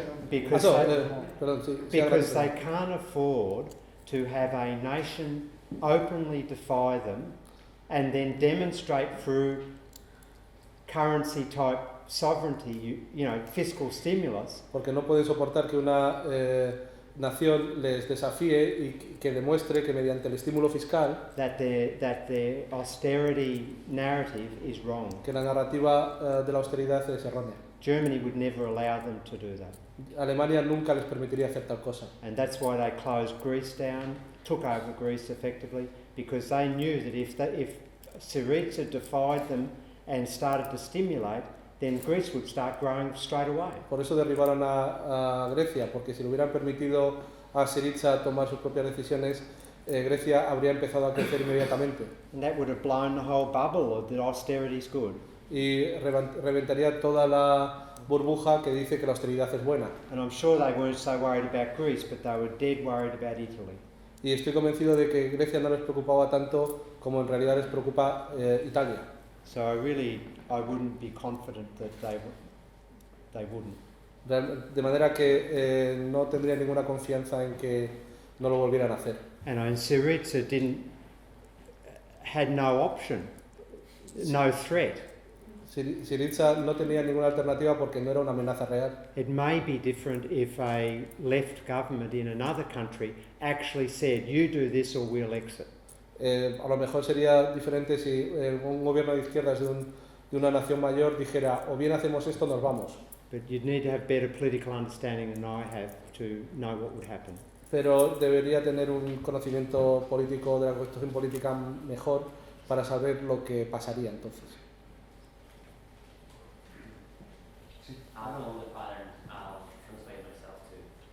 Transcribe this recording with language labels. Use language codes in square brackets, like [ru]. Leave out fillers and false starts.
[en] Because they can't afford to have a nation openly defy them and then demonstrate through currency type sovereignty, fiscal stimulus. [es] Porque no pueden soportar que una nación les desafíe y que demuestre que mediante el estímulo fiscal [en] that their austerity narrative is wrong. [es] que la narrativa de la austeridad es errónea. [en] Germany would never allow them to do that. [es] Alemania nunca les permitiría hacer tal cosa. [en] And that's why they closed Greece down, took over Greece effectively, because they knew that if Syriza defied them and started to stimulate, then Greece would start growing straight away. [es] Por eso derribaron a Grecia, porque si le hubieran permitido a Syriza tomar sus propias decisiones, Grecia habría empezado a crecer inmediatamente. [en] And that would have blown the whole bubble of that austerity is good. [es] Y reventaría toda la burbuja que dice que la austeridad es buena. [en] And I'm sure they weren't so worried about Greece, but they were dead worried about Italy. [es] Y estoy convencido de que Grecia no les preocupaba tanto como en realidad les preocupa Italia. [en] So I wouldn't be confident that they wouldn't. [es] De manera que no tendría ninguna confianza en que no lo volvieran a hacer. [en] And Syriza had no option, no threat. [es] Syriza no tenía ninguna alternativa porque no era una amenaza real. [en] It may be different if a left government in another country actually said, you do this or we'll exit. [es] A lo mejor sería diferente si un gobierno de izquierdas de una nación mayor dijera, o bien hacemos esto o nos vamos. [en] But you'd need to have better political understanding than I have to know what would happen. [es] Pero debería tener un conocimiento político de la cuestión política mejor para saber lo que pasaría entonces. [en] Along the pattern, I'll translate myself too.